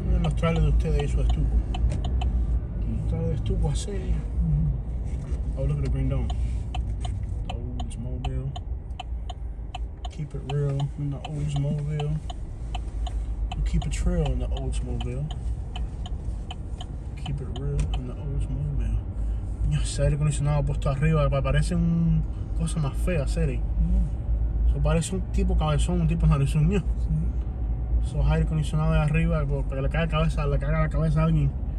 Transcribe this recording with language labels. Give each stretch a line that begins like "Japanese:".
Spanish: Miren los trailers de ustedes y su estuco. Un trailer de estuco así.
English: Oh, look at the green dome. The Oldsmobile. Keep it real in the Oldsmobile. We keep it real in the Oldsmobile. Keep it real in the Oldsmobile.
Spanish: Ese aire acondicionado puesto arriba parece una cosa más fea, serio. Eso parece un tipo cabezón, un tipo narizón. Esos aire acondicionados de arriba para que le caiga la cabeza a alguien.